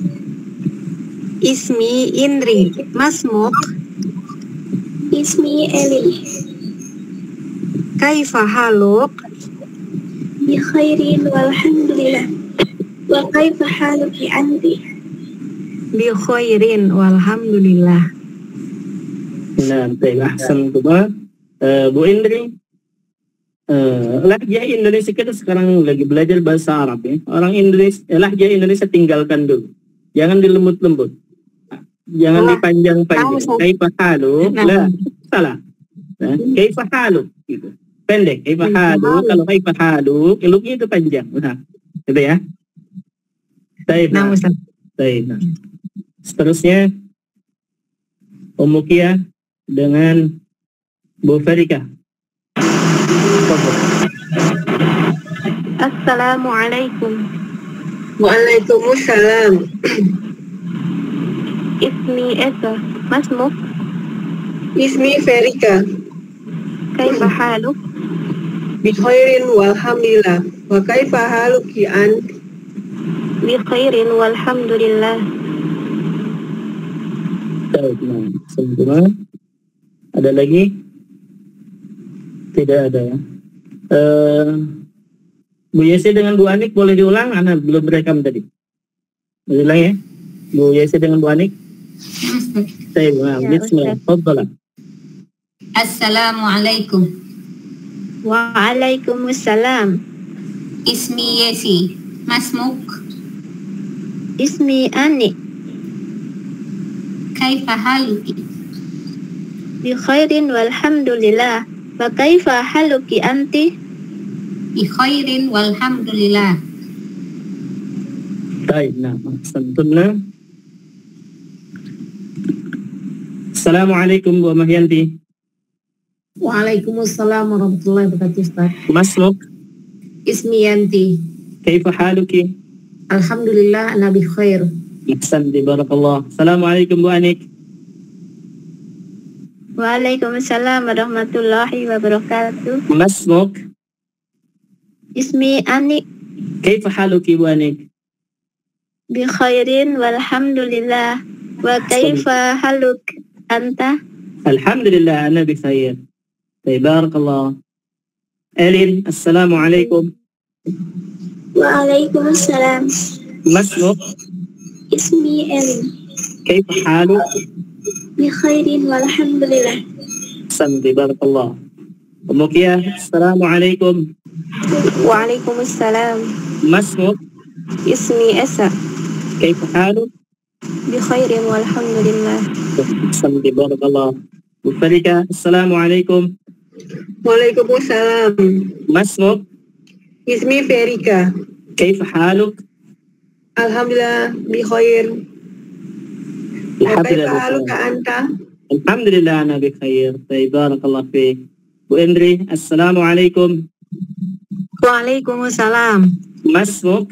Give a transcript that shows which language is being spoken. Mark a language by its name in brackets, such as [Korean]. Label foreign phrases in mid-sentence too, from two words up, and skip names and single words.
[Arabic] اسمي Indri. ما اسمك. اسمي Eli. كيف حالك? بخير والحمد لله. وكيف حالك أنت? بخير والحمد لله. [Indonesian] Nah, baik. Ahsantuma. Bu Indri, lahjah Indonesia kita sekarang lagi belajar bahasa Arab ya. Orang Indonesia, lahjah Indonesia tinggalkan dulu. Jangan dilembut-lembut. Jangan dipanjang-panjang. [Arabic] كيف حالك? [Indonesian] Lah, salah. Nah, [Arabic] كيف حالك [Indonesian] gitu. Pendek. [Arabic] كيف حالك. [Indonesian] Kalau [Arabic] كيف حالك, [Indonesian] eluknya itu panjang. Nah, gitu ya. Baik. Baik. Seterusnya Umukia dengan Bu Ferika. [Arabic] السلام عليكم. وعليكم السلام. اسمي Esa. ما اسمك. Ismi Ferika. كيف حالك? بخير والحمد لله. وكيف حالك أنت? بخير والحمد لله. [Indonesian] Baik, nah, semua. Ada lagi? Tidak ada ya. Bu Yesi dengan Bu Anik boleh diulang? Ana belum rekam tadi. Ulang ya. Bu Yesi dengan Bu Anik. Saya bismillah. Tafadhalah. [Arabic] السلام عليكم. وعليكم السلام. اسمي Yesi. ما اسمك. اسمي Ani. كيف حالك? بخير والحمد لله. وكيف حالك أنت? بخير والحمد لله. [Indonesian] Baik, nah, santuna. [Arabic] السلام عليكم Bu Mahyanti. وعليكم السلام ورحمة الله وبركاته، Ustaz. ما اسمك. Ismi Yanti. كيف حالك? الحمد لله، أنا بخير. أحسنت، بارك الله. السلام عليكم Bu Anik. وعليكم السلام ورحمة الله وبركاته. ما اسمك. اسمي Ani. كيف حالك Bu Anik? بخير والحمد لله. وكيف حالك أنت? الحمد لله، أنا بخير. [Indonesian] Baik, barakallah. [Arabic] Elin، السلام عليكم. وعليكم السلام. ما اسمك. اسمي Elin. كيف حالك? بخير والحمد لله. أحسنت، بارك الله. Umukia، السلام عليكم. وعليكم السلام. ما اسمك. اسمي Esa. كيف حالك? بخير والحمد لله. أحسنت، بارك الله. Bu Farika، السلام عليكم. وعليكم السلام. ما اسمك. Ismi Ferika. كيف حالك? الحمد لله بخير. وكيف حالك أنت? الحمد لله، أنا بخير. Baik، بارك الله فيك. Bu Indri، السلام عليكم. وعليكم السلام. ما اسمك.